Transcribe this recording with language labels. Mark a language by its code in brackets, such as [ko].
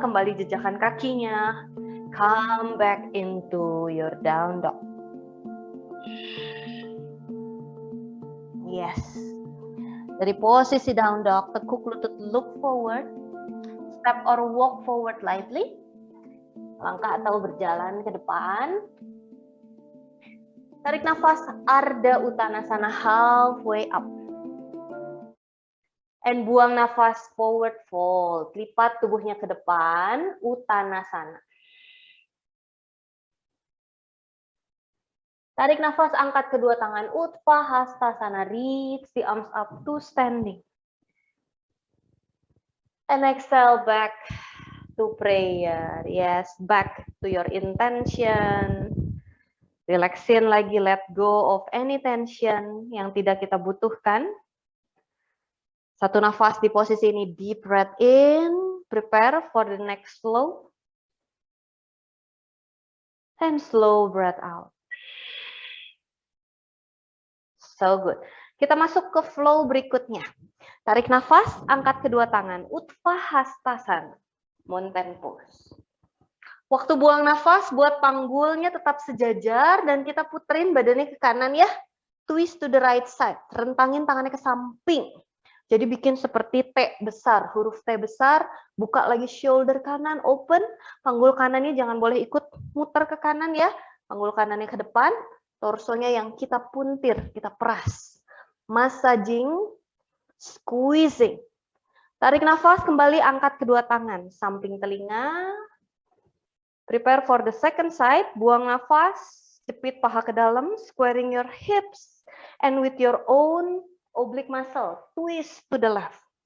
[id] Kembali jejakkan kakinya. [en] Come back into your down dog. [id] Yes. Dari posisi down dog, tekuk lutut, [en] look forward. Step or walk forward lightly. [id] Langkah atau berjalan ke depan. Tarik nafas Ardha Uttanasana [en] halfway up. [id] And buang nafas forward fold. Lipat tubuhnya ke depan, Uttanasana. Tarik nafas, angkat kedua tangan, Utthahastasana. [en] Reach the arms up to standing. And exhale back to prayer. Yes, back to your intention. [id] Relaxin lagi, [en] let go of any tension [id] yang tidak kita butuhkan. Satu nafas di posisi ini, [en] deep breath in, prepare for the next flow. And slow breath out. So good. [id] Kita masuk ke flow berikutnya. Tarik nafas, angkat kedua tangan, Utthahastasana, mountain pose. Waktu buang nafas, buat panggulnya tetap sejajar dan kita puterin badannya ke kanan ya. [en] Twist to the right side. [id] Rentangin tangannya ke samping. Jadi bikin seperti T besar, huruf T besar. Buka lagi shoulder kanan, open. Panggul kanannya jangan boleh ikut muter ke kanan ya. Panggul kanannya ke depan. Torsonya yang kita puntir, kita peras. [en] Massaging, squeezing. [id] Tarik nafas, kembali angkat kedua tangan. Samping telinga. [en] Prepare for the second side, [id] buang nafas, jepit paha ke dalam, [en] squaring your hips, and with your own oblique muscle, twist to the left.